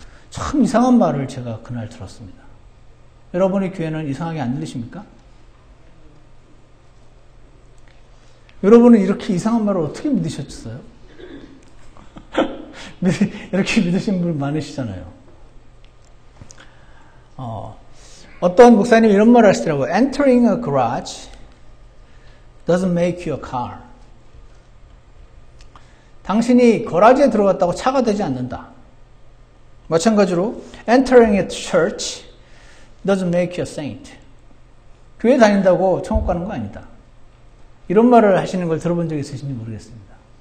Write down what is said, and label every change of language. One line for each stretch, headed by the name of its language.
Korean: 참 이상한 말을 제가 그날 들었습니다. 여러분의 귀에는 이상하게 안 들리십니까? 여러분은 이렇게 이상한 말을 어떻게 믿으셨어요? 이렇게 믿으신 분 많으시잖아요. 어떤 목사님이 이런 말을 하시더라고요.
English: Entering a garage doesn't make you a car.
Korean: 당신이 거라지에 들어갔다고 차가 되지 않는다. 마찬가지로
English: entering a church doesn't make you a saint.
Korean: 교회 다닌다고 천국 가는 거 아니다. 이런 말을 하시는 걸 들어본 적이 있으신지 모르겠습니다.